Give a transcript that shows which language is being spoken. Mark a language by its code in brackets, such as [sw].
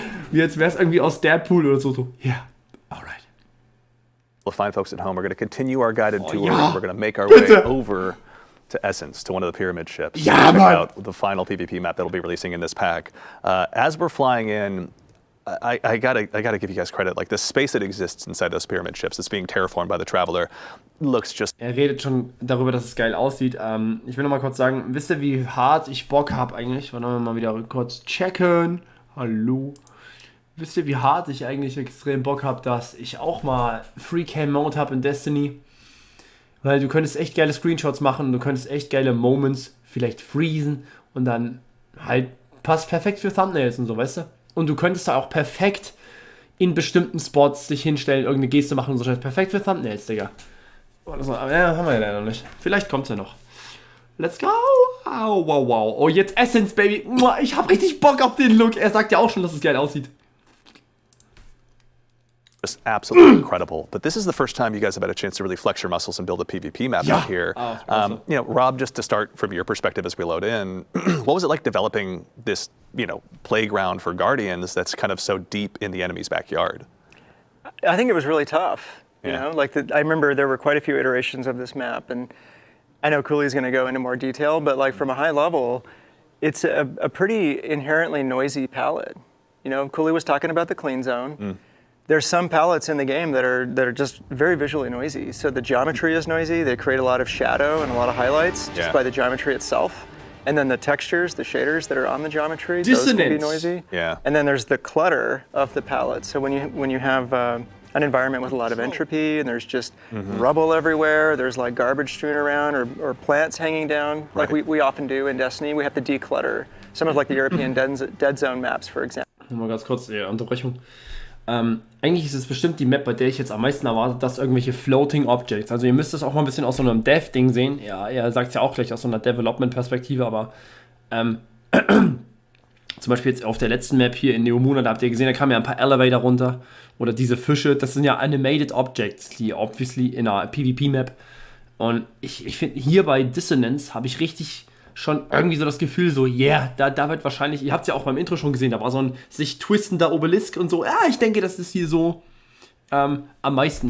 [de] Wie jetzt wäre es irgendwie aus Deadpool oder so, [en] yeah, alright. Well, fine folks at home, we're going to continue our guided tour. And we're going to make our way over to Essence, to one of the pyramid ships. Yeah, check out the final PvP map that'll be releasing in this pack. As we're flying in, I gotta give you guys credit. Like the space that exists inside those pyramid ships that's being terraformed by the Traveler looks just. [de] Er redet schon darüber, dass es geil aussieht. Ich will noch mal kurz sagen, wisst ihr, wie hart ich Bock habe eigentlich? Wollen wir mal wieder kurz checken. Hallo. Wisst ihr, wie hart ich eigentlich extrem Bock habe, dass ich auch mal Free Cam Mode habe in Destiny? Weil du könntest echt geile Screenshots machen, du könntest echt geile Moments vielleicht freezen und dann halt passt perfekt für Thumbnails und so, weißt du? Und du könntest da auch perfekt in bestimmten Spots dich hinstellen, irgendeine Geste machen und so. Perfekt für Thumbnails, Digga. Das haben wir ja leider noch nicht. Vielleicht kommt's ja noch. [en] Let's go! [de] Wow. Oh, jetzt Essence, Baby. Ich hab richtig Bock auf den Look. Er sagt ja auch schon, dass es geil aussieht. [en] Just absolutely incredible. But this is the first time you guys have had a chance to really flex your muscles and build a PvP map out here. Awesome. Rob, just to start from your perspective as we load in, what was it like developing this, playground for Guardians that's kind of so deep in the enemy's backyard? I think it was really tough. Yeah. I remember there were quite a few iterations of this map, and I know Cooley's going to go into more detail, but like from a high level, it's a pretty inherently noisy palette. Cooley was talking about the clean zone. There's some palettes in the game that are just very visually noisy. So the geometry is noisy. They create a lot of shadow and a lot of highlights just by the geometry itself. And then the textures, the shaders that are on the geometry, [de] Dissonanz. [en] those can be noisy. Yeah. And then there's the clutter of the palette. So when you have an environment with a lot of entropy and there's just rubble everywhere, there's like garbage strewn around or plants hanging down, like we often do in Destiny, we have to declutter some of like the European Dead Zone maps, for example. [de] Nochmal ganz kurz, Unterbrechung. Eigentlich ist es bestimmt die Map, bei der ich jetzt am meisten erwarte, dass irgendwelche Floating Objects, also ihr müsst es auch mal ein bisschen aus so einem Dev-Ding sehen, ja, er sagt es ja auch gleich aus so einer Development-Perspektive, aber zum Beispiel jetzt auf der letzten Map hier in Neomuna, da habt ihr gesehen, da kamen ja ein paar Elevator runter, oder diese Fische, das sind ja Animated Objects, die obviously in einer PvP-Map, und ich finde, hier bei Dissonanz habe ich richtig schon irgendwie so das Gefühl, so, da wird wahrscheinlich, ihr habt es ja auch beim Intro schon gesehen, da war so ein sich twistender Obelisk und so, ich denke, das ist hier so am meisten.